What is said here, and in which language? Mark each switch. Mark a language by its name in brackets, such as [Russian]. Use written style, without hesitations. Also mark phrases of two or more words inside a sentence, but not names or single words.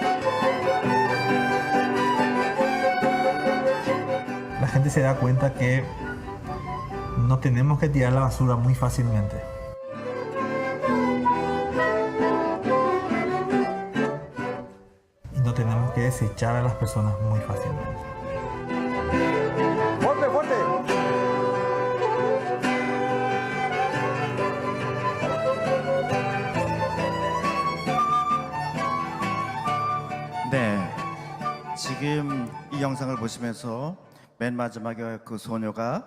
[Spanish] La gente se da cuenta que no tenemos que tirar la basura muy fácilmente. Y no tenemos que desechar a las personas muy fácilmente. ¡Fuerte, fuerte! [Korean] 네, 지금 이 영상을 보시면서 맨 마지막에 그 소녀가